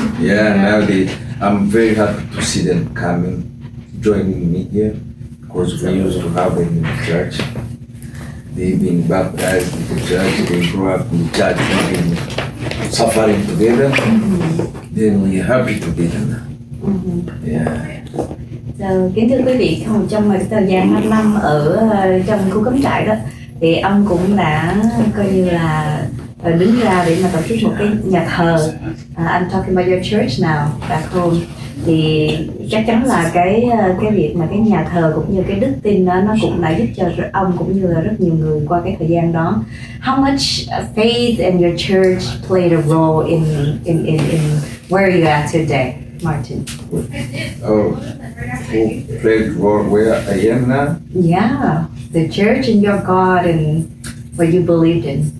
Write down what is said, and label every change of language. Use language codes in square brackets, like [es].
[en] Now I'm very happy to see them coming, joining me here, because we used to have them in the church. They've been baptized in the church. They grew up in the church. They've been suffering together. Mm-hmm. Then we're happy together now. Mm-hmm. Yeah. [vi] Kính thưa quý vị, trong thời gian 5 năm ở trong khu cắm trại đó, thì ông cũng đã coi như là đứng ra để mà tổ chức một cái nhà thờ. [en] I'm talking about your church now, back home. [vi] Thì chắc chắn là cái việc mà cái nhà thờ cũng như cái đức tin đó, nó cũng đã giúp cho ông cũng như là rất nhiều người qua cái thời gian đó. [en] How much faith and your church played a role in where you are today, Martin? Oh, who played role where I am now? Yeah, the church and your God and what you believed in.